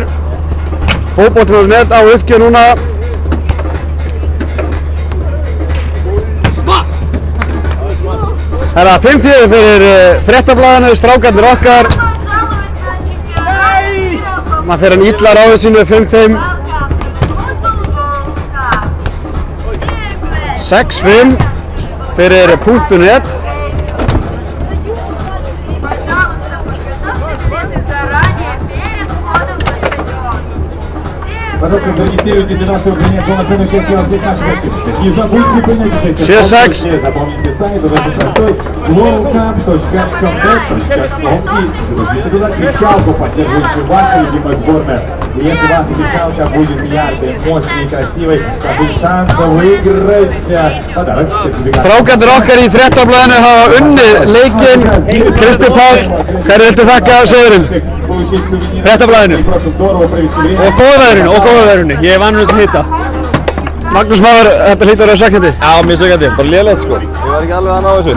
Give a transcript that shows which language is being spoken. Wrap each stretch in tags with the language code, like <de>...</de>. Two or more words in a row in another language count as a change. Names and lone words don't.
<is>Fótbolta.net á uppgjöf núna. Það er 5-4 fyrir Fréttablaðinu, strákarnir okkar. Maður fer hann illa ráðið sínu 5-5. 6-5 fyrir .net.</is> <ru>Пожалуйста, зарегистрируйтесь для того, чтобы принять полноценное участие во всех наших активностях. Не забудьте принять участие. Запомните сайт, это очень простой. worldcup.contest.com и загрузите туда кричалку, поддерживающую вашу любимую сборную. И если ваша кричалка будет яркой, мощной и красивой, то будет шанс выиграть подарок.</ru> <is>Strákarnir okkar í Fréttablaðinu hafa unnið leikinn. Kristi Páll, hverju viltu þakka sigurinn? Fréttablaðinu og góða veðrinu. Ég er vanur að hita. Magnús Már, þetta hlýtur að vera svekkjandi. Já, mjög svekkjandi, bara lélegt sko. Ég var ekki alveg að ná þessu.</is>